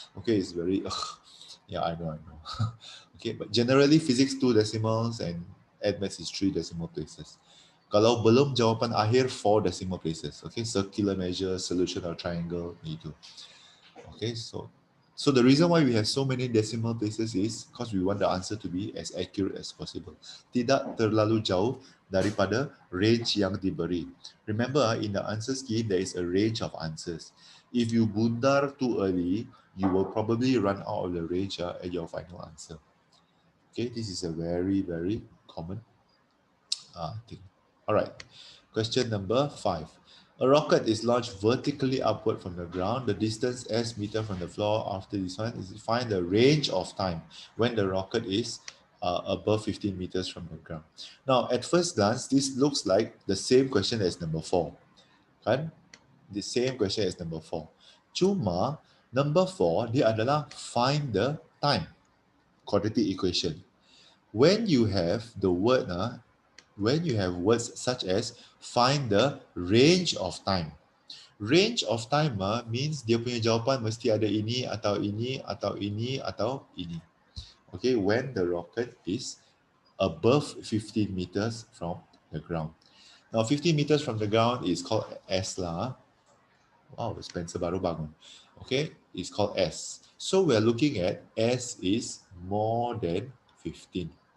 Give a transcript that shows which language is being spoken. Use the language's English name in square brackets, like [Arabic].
[English] Okay, it's very, yeah, I know. Okay, but generally physics 2 decimals and maths is 3 decimal places. [Malay] Kalau belum jawapan akhir [English] 4 decimal places. Okay, circular measure, solution of triangle, itu. Okay, so the reason why we have so many decimal places is because we want the answer to be as accurate as possible. [Malay] Tidak terlalu jauh daripada range yang diberi. [English] Remember, in the answer scheme, there is a range of answers. If you bundar too early, you will probably run out of the range at your final answer. Okay, this is a very, very common thing. All right, question number 5. A rocket is launched vertically upward from the ground. The distance s meter from the floor after this one is to find the range of time when the rocket is above 15 meters from the ground. Now, at first glance, this looks like the same question as number 4. Kan? The same question as number 4. Cuma, number 4, [Malay] dia adalah [English] find the time. Quadratic equation. When you have the word, when you have words such as find the range of time, Range of timer means [Malay] dia punya jawapan mesti ada ini atau ini atau ini atau ini. [English] Okay, when the rocket is above 15 meters from the ground. Now 15 meters from the ground is called S lah. Wow, Spencer [Malay] baru bangun. [English] Okay, it's called S. So we're looking at S is more than 15.